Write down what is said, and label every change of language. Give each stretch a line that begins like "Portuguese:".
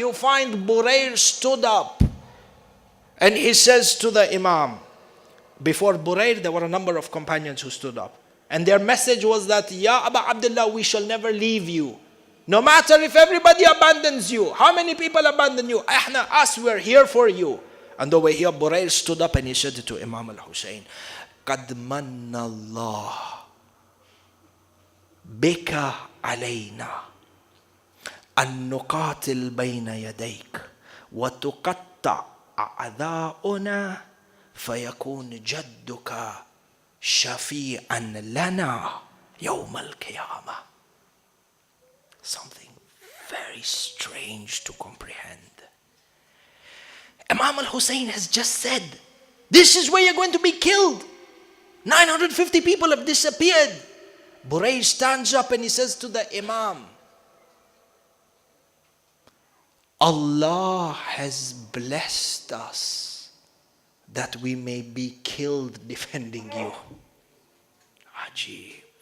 English: You find Burayr stood up and he says to the Imam, before Burayr there were a number of companions who stood up, and their message was that, Ya Aba Abdullah, we shall never leave you. No matter if everybody abandons you, how many people abandon you, us, we're here for you. And over here, Burayr stood up and he said to Imam al-Hussein,
Arabic: قَدْ مَنَّ اللَّهُ بِكَ عَلَيْنَا أَن نُقَاتِلْ بَيْنَ يَدَيْكَ وَتُقَطَّعْ أَعْدَاؤُنَا فَيَكُونُ جَدُّكَ شَفِيعًا لَنَا يَوْمَ الْقِيَامَةِ.
English: Something very strange to comprehend. Imam al-Hussein has just said, this is where you're going to be killed. 950 people have disappeared. Burayr stands up and he says to the Imam, Allah has blessed us that we may be killed defending you. Ajib.